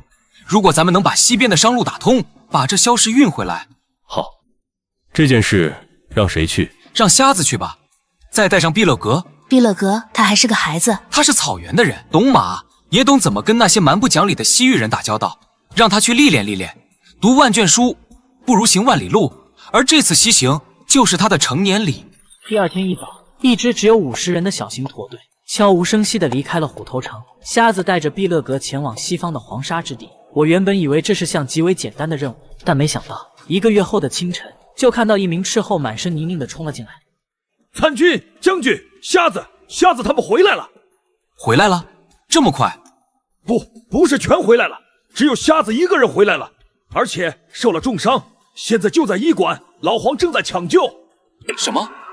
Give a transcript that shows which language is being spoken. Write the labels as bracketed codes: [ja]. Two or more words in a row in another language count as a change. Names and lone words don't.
[zh] 如果咱們能把西邊的商路打通，把這硝石運回來。好，這件事讓誰去？讓瞎子去吧。再帶上畢勒格。畢勒格他還是個孩子，他是草原的人，懂馬，也懂怎麼跟那些蠻不講理的西域人打交道。讓他去歷練歷練，讀萬卷書不如行萬里路。而這次西行就是他的成年禮。第二天一早，一支只有50人的小型駝隊悄無聲息地離開了虎頭城。瞎子帶着畢勒格前往西方的黃沙之地。我原本以為這是項極為簡單的任務，但沒想到1個月後的清晨，就看到一名斥候滿身泥濘地衝了進來。參軍、將軍、瞎子他們回來了。回來了？這麼快？不是全回来了，只有瞎子1個人回來了，而且受了重傷，現在就在医館，老黃正在搶救。什麼？